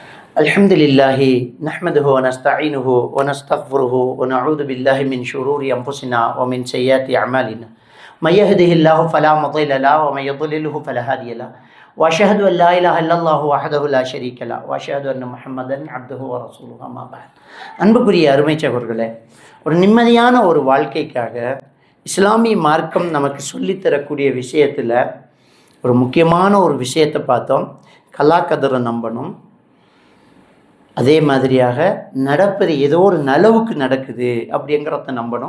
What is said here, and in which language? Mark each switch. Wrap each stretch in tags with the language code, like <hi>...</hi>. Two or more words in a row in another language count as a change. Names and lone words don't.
<ar>الحمد لله نحمده ونستعينه ونستغفره ونعوذ بالله من شرور أنفسنا ومن سيئات أعمالنا من يهده الله فلا مضل له ومن يضلله فلا هادي له وأشهد أن لا إله إلا الله وحده لا شريك له وأشهد أن محمدا عبده ورسوله أما بعد.</ar> <ta>அன்புக்குரிய அருமை சகோதரர்களே, ஒரு நிம்மதியான ஒரு வாழ்க்கைக்காக இஸ்லாமிய மார்க்கம் நமக்கு சொல்லித்தரக்கூடிய விஷயத்தில் ஒரு முக்கியமான ஒரு விஷயத்தை பார்த்தோம். கலாக்கதிரை நம்பணும். அதே மாதிரியாக நடப்பது ஏதோ ஒரு நலவுக்கு நடக்குது அப்படிங்கிறத நம்பணும்.</ta>